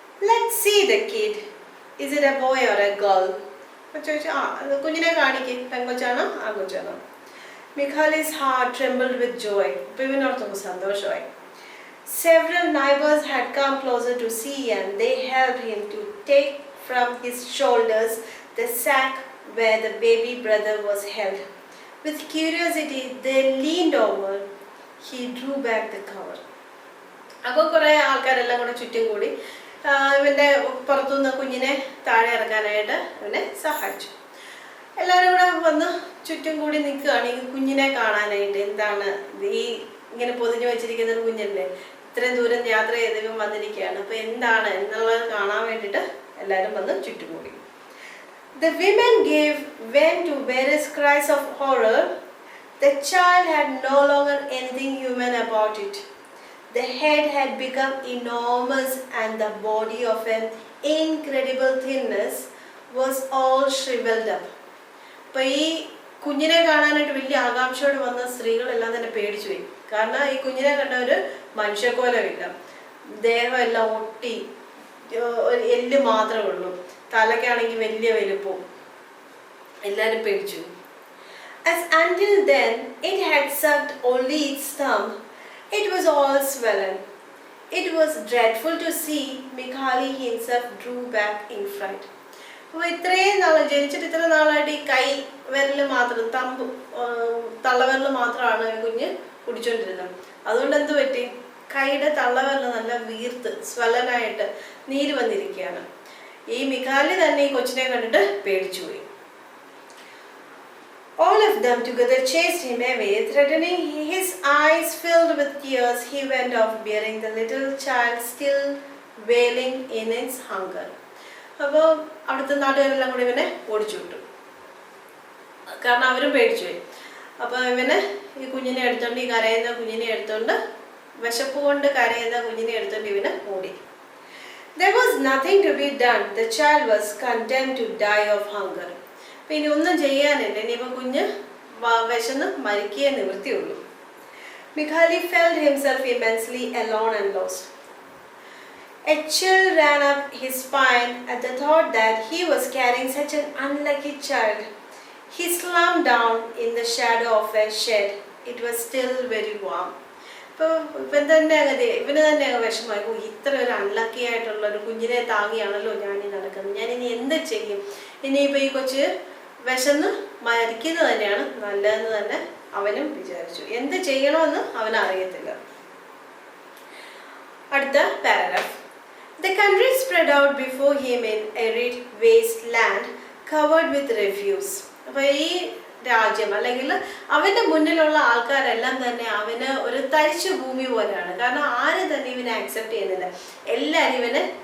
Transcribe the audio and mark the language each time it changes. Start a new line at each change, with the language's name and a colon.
English: Let's see the kid. Is it a boy or a girl?
Malayalam: അപ്പോൾ ചോദിച്ചു കുഞ്ഞിനെ കാണിക്ക്, പെങ്കൊച്ചാണോ ആൺകൊച്ചാണോ?
English: Mikhali's heart trembled with joy.
Malayalam: അപ്പോൾ ഇവനോർത്തുമ്പോൾ സന്തോഷമായി.
English: Several neighbors had come closer to see and they helped him to take from his shoulders the sack where the baby brother was held. With curiosity, they leaned over. He drew back the cover.
Malayalam: അപ്പോൾ കുറേ ആൾക്കാരെല്ലാം കൂടെ ചുറ്റും കൂടി ഇവൻ്റെ പുറത്തുനിന്ന് കുഞ്ഞിനെ താഴെ ഇറക്കാനായിട്ട് അവനെ സഹായിച്ചു. എല്ലാവരും കൂടെ വന്ന് ചുറ്റും കൂടി നിൽക്കുകയാണ് ഈ കുഞ്ഞിനെ കാണാനായിട്ട്. എന്താണ് ഈ ഇങ്ങനെ പൊതിഞ്ഞു വെച്ചിരിക്കുന്ന ഒരു കുഞ്ഞല്ലേ, ഇത്രയും ദൂരം യാത്ര ചെയ്ത് ഇവൻ വന്നിരിക്കുകയാണ്. അപ്പോൾ എന്താണ് എന്നുള്ളത് കാണാൻ വേണ്ടിയിട്ട് എല്ലാവരും വന്ന് ചുറ്റും കൂടി.
English: The women gave vent to various cries of horror. The child had no longer anything human about it. The head had become enormous and the body of an incredible thinness was all shriveled up.
Malayalam: അപ്പോൾ ഈ കുഞ്ഞിനെ കാണാനായിട്ട് വലിയ ആകാംക്ഷയോട് വന്ന സ്ത്രീകളെല്ലാം തന്നെ പേടിച്ചു പോയി. കാരണം ഈ കുഞ്ഞിനെ കണ്ട ഒരു മനുഷ്യക്കോലമില്ല, ദേഹമെല്ലാം ഒട്ടി, ഒരു എല്ല് മാത്രമേ ഉള്ളൂ, തലയ്ക്കാണെങ്കിൽ വലിയ വലുപ്പവും. എല്ലാവരും പേടിച്ചു.
English: As until then it had sucked only its thumb, it was all swollen. It was dreadful to see. Mikhali himself drew back in fright.
Malayalam: അപ്പോൾ ഇത്രയും നാൾ ജനിച്ചിട്ട് ഇത്ര നാളായിട്ട് ഈ കൈ വിരൽ മാത്രം തള്ളവിരൽ മാത്രമാണ് ഈ കുഞ്ഞ് കുടിച്ചോണ്ടിരുന്നത്. അതുകൊണ്ട് എന്ത് പറ്റി? കൈയുടെ തള്ളവിരൽ നല്ല വീർത്ത് സ്വലനായിട്ട് നീര് വന്നിരിക്കുകയാണ്. ഈ മിഖാലി തന്നെ ഈ കൊച്ചിനെ കണ്ടിട്ട് പേടിച്ചുപോയി.
English: All of them together chased him away, threatening. His eyes filled with tears. He went off, bearing the little child still wailing in its hunger.
Malayalam: അപ്പോൾ അവിടുത്തെ നാട്ടുകാരെല്ലാം കൂടി ഇവനെ ഓടിച്ചു വിട്ടു, കാരണം അവരും പേടിച്ചുപോയി. അപ്പോൾ ഇവന് ഈ കുഞ്ഞിനെ എടുത്തോണ്ട്, ഈ കരയുന്ന കുഞ്ഞിനെ എടുത്തോണ്ട്, വിശപ്പ് കൊണ്ട് കരയുന്ന കുഞ്ഞിനെ എടുത്തോണ്ട് ഇവന് ഓടി.
English: There was nothing to be done. The child was condemned to die of hunger.
Malayalam: അപ്പോൾ ഇനി ഒന്നും ചെയ്യാനില്ല, ഇനിയിപ്പോൾ കുഞ്ഞ് വിശന്ന് മരിക്കേ നിവൃത്തിയുള്ളൂ.
English: Mikhali felt himself immensely alone and lost. A chill ran up his spine at the thought that he was carrying such an unlucky child. He slumped down in the shadow of a shed. It was still very warm.
Malayalam: ഇപ്പോൾ ഇവന് തന്നെ വിഷമായി, ഇത്ര ഒരു unlucky ആയിട്ടുള്ള ഒരു കുഞ്ഞിനെ താങ്ങിയാണല്ലോ ഞാനീ നടക്കുന്നത്, ഞാനിനി എന്ത് ചെയ്യും? ഇനിയിപ്പോൾ ഈ കൊച്ച് വിശന്ന് മരിക്കുന്നത് തന്നെയാണ് നല്ലതെന്ന് തന്നെ അവനും വിചാരിച്ചു. എന്ത് ചെയ്യണമെന്ന് അവനറിയത്തില്ല. അടുത്ത paragraph.
English: The country spread out before him in arid wasteland covered with refuse.
Malayalam: അപ്പോൾ ഈ രാജ്യം അല്ലെങ്കിൽ അവൻ്റെ മുന്നിലുള്ള ആൾക്കാരെല്ലാം തന്നെ അവന് ഒരു തരിശു ഭൂമി പോലെയാണ്. കാരണം ആരും തന്നെ ഇവനെ ആക്സെപ്റ്റ് ചെയ്യുന്നില്ല. എല്ലാവരും ഇവനെ